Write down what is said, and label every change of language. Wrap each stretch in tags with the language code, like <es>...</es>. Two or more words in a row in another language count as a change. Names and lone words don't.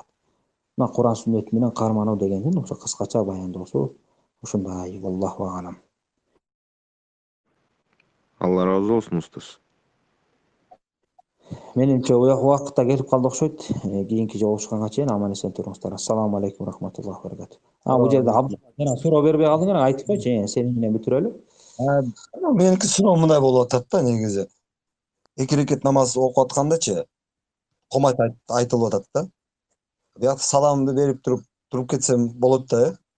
<ky>Мына Куран сүннөт менен кармануу дегендин ошо кыскача баяндоосу ушундай.</ky> <ar>الله أعلم.</ar> <ky>Алла разы болсун устаз. Менимче убакыт да келип калды окшойт. Кийинки жолугушканга чейин аман эсен туруңуздар.</ky> <ar>السلام عليكم رحمة الله و بركاته.</ar> <ky>Бул жерде жана суроо бербей калдыңар, айтып койчу, сени менен бүтүрөлү. Меники суроо мындай болуп атат да негизи. 2 рекет намаз окуп аткандачы комайт айтылып атат да. Биякта саламды берип туруп кетсем болот да,</ky>